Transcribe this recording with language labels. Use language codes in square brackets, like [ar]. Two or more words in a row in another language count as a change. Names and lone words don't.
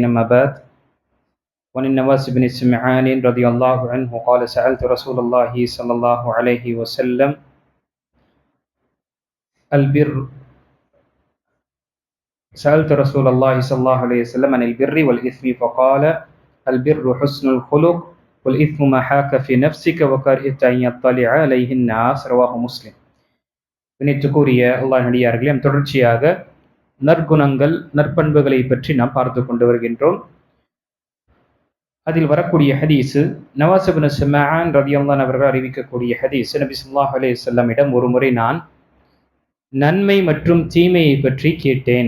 [ar] أما بعد، وعن النواس بن سمعان رضي الله عنه قال: سألت رسول الله صلى الله عليه وسلم البر سألت رسول الله صلى الله عليه وسلم عن البر والإثم فقال: البر حسن الخلق والإثم ما حاك في نفسك وكرهت أن يطلع عليه الناس. رواه مسلم. [ta] கூறிய அல்லாஹ் நடிகார்களே, தொடர்ச்சியாக நற்குணங்கள் நற்பண்புகளை பற்றி நாம் பார்த்து கொண்டு வருகின்றோம். அதில் வரக்கூடிய ஹதீஸு நவாஸ் இப்னு சம்ஆன் ரலியல்லாஹு அவர்கள் அறிவிக்கக்கூடிய ஹதீஸ். நபி [ar] صلى الله عليه وسلم [ta] ஒருமுறை நான் நன்மை மற்றும் தீமையை பற்றி கேட்டேன்.